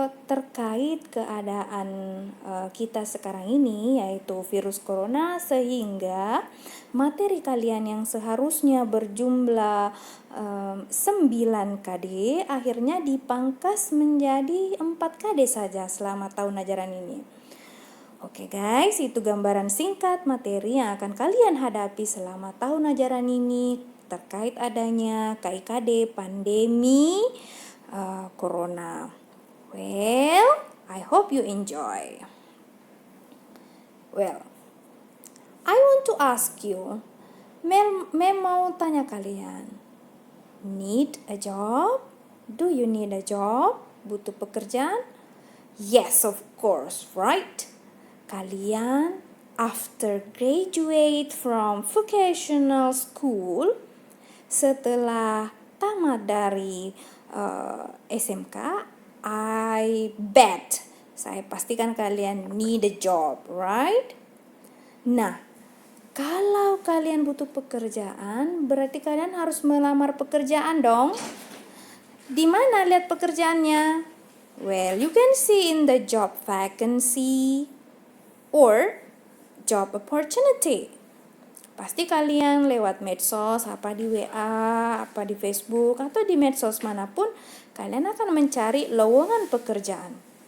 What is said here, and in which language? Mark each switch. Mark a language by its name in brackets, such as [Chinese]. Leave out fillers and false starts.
[Indonesian] terkait keadaan kita sekarang ini, yaitu virus corona, sehingga materi kalian yang seharusnya berjumlah 9 KD akhirnya dipangkas menjadi 4 KD saja selama tahun ajaran ini. Oke guys, itu gambaran singkat materi yang akan kalian hadapi selama tahun ajaran ini terkait adanya KIKD pandemi corona. [English] Well, I hope you enjoy. Well, I want to ask you, [Indonesian] Mem mau tanya kalian, [English] need a job? Do you need a job? [Indonesian] Butuh pekerjaan? [English] Yes, of course, right? Kalian after graduate from vocational school, [Indonesian] setelah tamat dari SMK, [English] I bet, [Indonesian] saya pastikan kalian [English] need a job, right? [Indonesian] Nah, kalau kalian butuh pekerjaan, berarti kalian harus melamar pekerjaan dong. Di mana lihat pekerjaannya? [English] Well, you can see in the job vacancy or job opportunity. [Indonesian] Pasti kalian lewat medsos, apa di WA, apa di Facebook, atau di medsos manapun, kalian akan mencari lowongan pekerjaan.